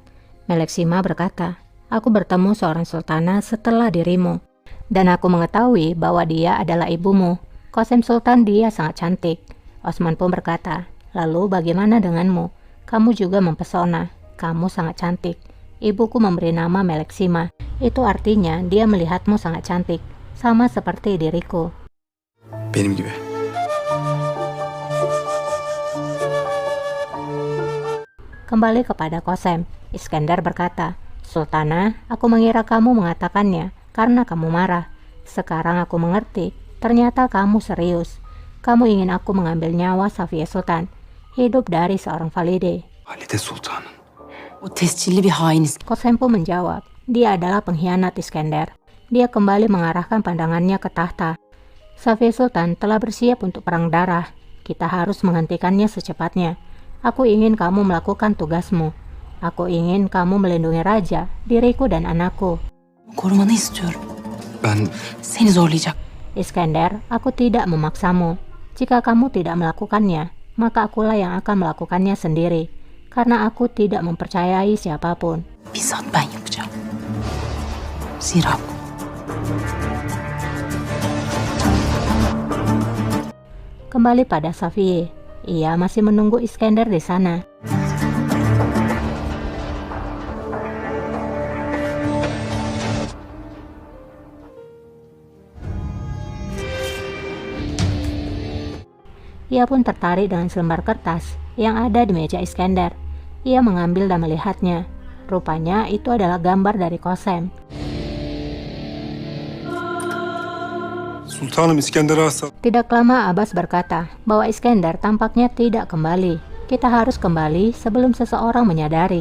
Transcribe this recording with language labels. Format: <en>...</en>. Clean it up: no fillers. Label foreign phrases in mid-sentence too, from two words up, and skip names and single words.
<id>Meleksima berkata, aku bertemu seorang sultana setelah dirimu, dan aku mengetahui bahwa dia adalah ibumu. Kosem Sultan dia sangat cantik. Osman pun berkata, lalu bagaimana denganmu? Kamu juga mempesona, kamu sangat cantik. Ibuku memberi nama Meleksima. Itu artinya dia melihatmu sangat cantik, sama seperti diriku.</id> <tr>benim gibi.</tr> <id>Kembali kepada Kosem, Iskandar berkata, Sultana, aku mengira kamu mengatakannya karena kamu marah. Sekarang aku mengerti, ternyata kamu serius. Kamu ingin aku mengambil nyawa Safiye Sultan, hidup dari seorang Valide.</id> <tr>Valide Sultan'ın. O tescilli bir hain.</tr> <id>Kosem pun menjawab, dia adalah pengkhianat Iskandar. Dia kembali mengarahkan pandangannya ke tahta. Safiye Sultan telah bersiap untuk perang darah. Kita harus menghentikannya secepatnya. Aku ingin kamu melakukan tugasmu. Aku ingin kamu melindungi raja, diriku dan anakku.</id> <tr>Korumanı istiyorum. Ben Seni zorlayacak.</tr> <id>Iskender, aku tidak memaksamu. Jika kamu tidak melakukannya, maka akulah yang akan melakukannya sendiri. Karena aku tidak mempercayai siapapun.</id> <tr>Bizzat ben yapacağım. Zira bu.</tr> <id>Kembali pada Safiye, ia masih menunggu Iskender di sana. Ia pun tertarik dengan selembar kertas yang ada di meja Iskender. Ia mengambil dan melihatnya. Rupanya itu adalah gambar dari Kosem.</id> <tr>Sultanım İskender'e asla...</tr> <id>Tidak lama Abbas berkata bahwa Iskender tampaknya tidak kembali. Kita harus kembali sebelum seseorang menyadari.</id>